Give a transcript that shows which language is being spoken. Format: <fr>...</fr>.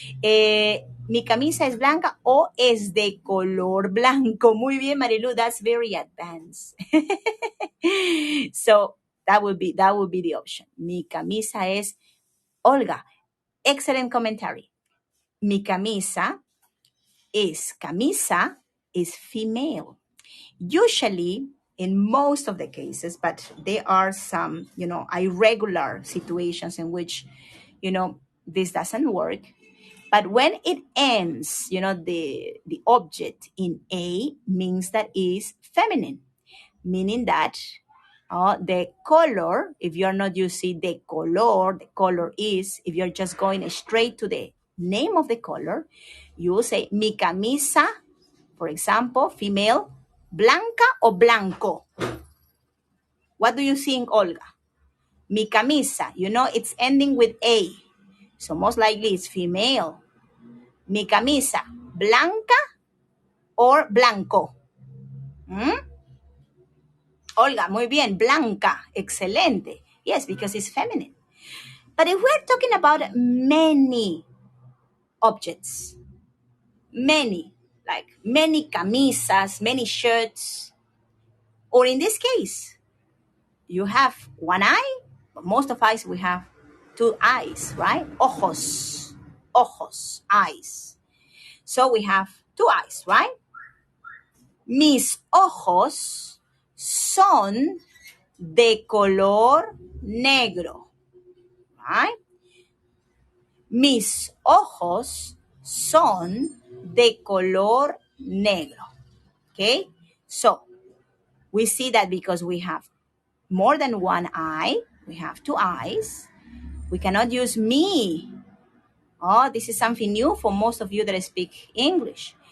<es>Mi camisa es blanca o es de color blanco. Muy bien,</es> <en>Marilu. That's very advanced. So, that would be the option.</en> <es>Mi camisa es</es> <en>Olga. Excellent commentary.</en> <es>Mi camisa</es> <en>is female. Usually, in most of the cases, but there are some, irregular situations in which, this doesn't work. But when it ends, the object in A means that is feminine, meaning that the color, if you're not using the color is, if you're just going straight to the name of the color, you will say</en> <es>mi camisa,</es> <en>for example, female,</en> <es>blanca o blanco.</es> <en>What do you think, Olga?</en> <es>Mi camisa,</es> <en>it's ending with A. So most likely it's female.</en> <es>Mi camisa, blanca or blanco. Olga, muy bien, blanca, excelente.</es> <en>Yes, because it's feminine. But if we're talking about many objects, many, like many camisas, many shirts. Or in this case, you have one eye, but most of us, we have two eyes, right?</en> <es>Ojos, ojos,</es> <en>eyes. So we have two eyes, right?</en> <es>Mis ojos son de color negro, right? Mis ojos son de color negro.</es> <en>Okay? So, we see that because we have more than one eye, we have two eyes, we cannot use me. Oh, this is something new for most of you that speak English.</en>